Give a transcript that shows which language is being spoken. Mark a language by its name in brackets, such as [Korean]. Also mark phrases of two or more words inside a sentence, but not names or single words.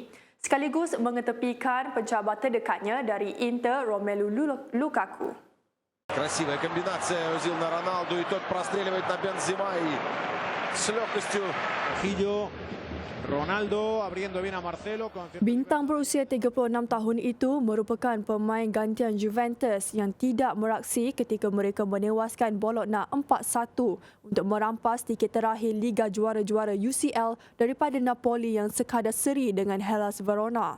[Malay] Sekaligus mengetepikan pencabar terdekatnya dari Inter, Romelu Lukaku. [Russian] Красивая комбинация у Зилна Роналду, и тот простреливает на Бензема и с легкостью. [Spanish] Ronaldo abriendo bien a Marcelo. [Malay] Bintang berusia 36 tahun itu merupakan pemain gantian Juventus yang tidak beraksi ketika mereka menewaskan Bologna 4-1 untuk merampas tiket terakhir Liga Juara-Juara UCL daripada Napoli yang sekadar seri dengan Hellas Verona.